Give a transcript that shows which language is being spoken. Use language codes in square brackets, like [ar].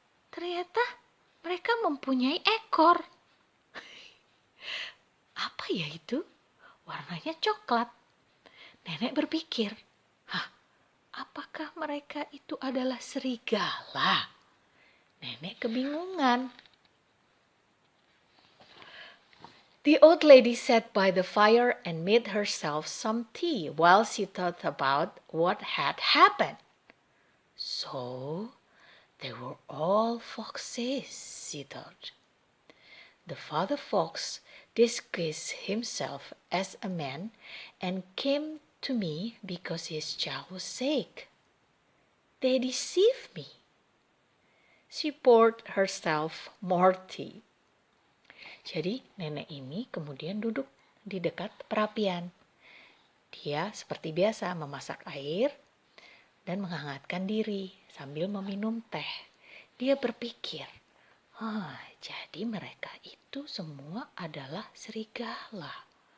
[id] Ternyata mereka mempunyai ekor. Apa ya itu? Warnanya coklat. Nenek berpikir, apakah mereka itu adalah serigala? Nenek kebingungan. [en] The old lady sat by the fire and made herself some tea while she thought about what had happened. So, they were all foxes, she thought. The father fox disguised himself as a man and came to me because his child was sick. They deceived me. She poured herself more tea. [id] Jadi nenek ini kemudian duduk di dekat perapian. Dia seperti biasa memasak air dan menghangatkan diri sambil meminum teh. Dia berpikir, jadi mereka itu semua adalah serigala.